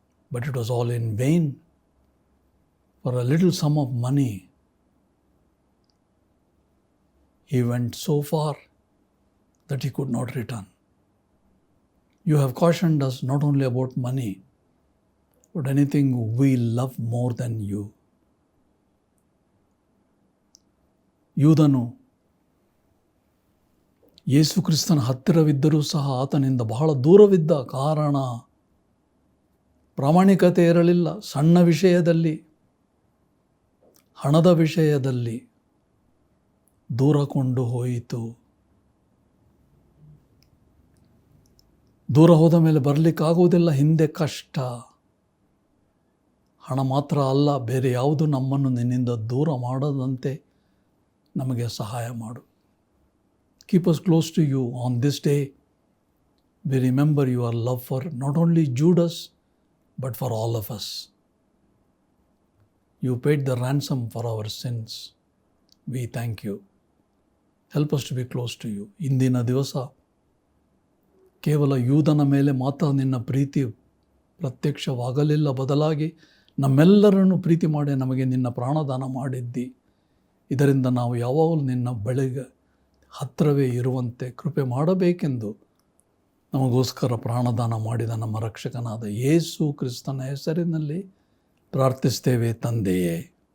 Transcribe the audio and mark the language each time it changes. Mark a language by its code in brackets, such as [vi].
[en] But it was all in vain. For a little sum of money, he went so far that he could not return. You have cautioned us not only about money, but anything we love more than you. [kn] ಯೂದನು ಯೇಸು ಕ್ರಿಸ್ತನ ಹತ್ತಿರವಿದ್ದರೂ ಸಹ ಆತನಿಂದ ಬಹಳ ದೂರವಿದ್ದ ಕಾರಣ ಪ್ರಾಮಾಣಿಕತೆ ಇರಲಿಲ್ಲ. ಸಣ್ಣ ವಿಷಯದಲ್ಲಿ, ಹಣದ ವಿಷಯದಲ್ಲಿ ದೂರ ಕೊಂಡು ಹೋಯಿತು. ದೂರ ಹೋದ ಮೇಲೆ ಬರಲಿಕ್ಕಾಗುವುದಿಲ್ಲ, ಹಿಂದೆ ಕಷ್ಟ. ಹಣ ಮಾತ್ರ ಅಲ್ಲ, ಬೇರೆ ಯಾವುದು ನಮ್ಮನ್ನು ನಿನ್ನಿಂದ ದೂರ ಮಾಡದಂತೆ ನಮಗೆ ಸಹಾಯ ಮಾಡು. [en] Keep us close to you on this day. We remember your love for not only Judas, but for all of us. You paid the ransom for our sins. We thank you. Help us to be close to you. [kn] ಇಂದಿನ ದಿವಸ ಕೇವಲ ಯೂದನ ಮೇಲೆ ಮಾತ್ರ ನಿನ್ನ ಪ್ರೀತಿ ಪ್ರತ್ಯಕ್ಷವಾಗಲಿಲ್ಲ, ಬದಲಾಗಿ ನಮ್ಮೆಲ್ಲರನ್ನು ಪ್ರೀತಿ ಮಾಡಿ ನಮಗೆ ನಿನ್ನ ಪ್ರಾಣದಾನ ಮಾಡಿದ್ದಿ. ಇದರಿಂದ ನಾವು ಯಾವಾಗಲೂ ನಿನ್ನ ಬಳಿಗೆ ಹತ್ತಿರವೇ ಇರುವಂತೆ ಕೃಪೆ ಮಾಡಬೇಕೆಂದು ನಮಗೋಸ್ಕರ ಪ್ರಾಣದಾನ ಮಾಡಿದ ನಮ್ಮ ರಕ್ಷಕನಾದ ಯೇಸು ಕ್ರಿಸ್ತನ ಹೆಸರಿನಲ್ಲಿ ಪ್ರಾರ್ಥಿಸ್ತೇವೆ ತಂದೆಯೇ.